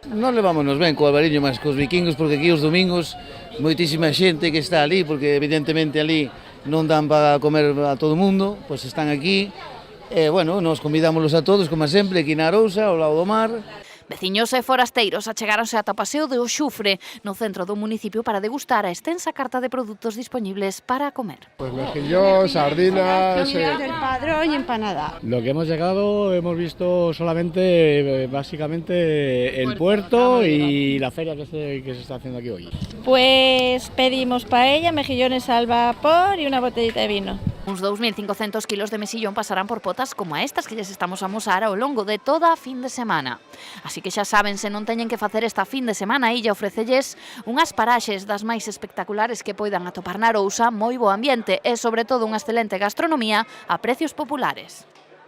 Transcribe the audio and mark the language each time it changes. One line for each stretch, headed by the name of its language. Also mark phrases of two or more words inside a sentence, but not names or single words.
Galician: Non levámonos ben co Albariño máis cos vikingos porque aquí os domingos moitísima xente que está ali porque evidentemente ali non dan para comer a todo o mundo, pois están aquí. E, bueno, nos convidámoslos a todos, como sempre, aquí na Arousa, ao lado do mar. Veciños e forasteiros achegáronse ata o Paseo de Oxufre, no centro do municipio, para degustar a extensa carta de produtos dispoñibles para comer.
Spanish: Pues mejillón, sardinas... del Padrón y empanada. Lo que hemos llegado, hemos visto solamente, básicamente, el puerto y la feria que se está haciendo aquí hoy. Pues pedimos paella, mejillones al vapor y una botellita de vino.
Galician: Uns 2.500 kilos de mexillón pasarán por potas como a estas que lles estamos a amosar ao longo de toda a fin de semana. Así que xa saben, se non teñen que facer esta fin de semana, a illa ofrecelles unhas paraxes das máis espectaculares que poidan atopar na Arousa, moi bo ambiente e, sobre todo, unha excelente gastronomía a precios populares.